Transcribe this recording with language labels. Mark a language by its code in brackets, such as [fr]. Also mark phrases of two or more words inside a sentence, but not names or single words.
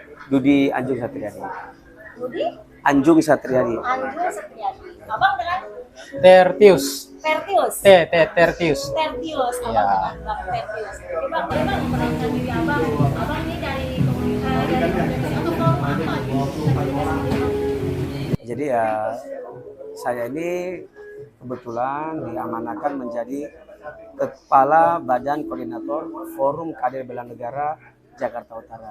[id] Dudi Anjung Satriadi. Budi Anjung Satriadi. Anjur Setriadi. Abang dengan Tertius. Tertius. Tertius. Tertius. Abang Ya. dengan Bang Tertius. Jadi Bang, boleh Bang memperkenalkan diri Abang. Abang ini dari komunitas dari organisasi atau forum apa gitu? Jadi ya saya ini kebetulan diamanahkan menjadi Kepala Badan Koordinator Forum Kader Bela Negara Jakarta Utara.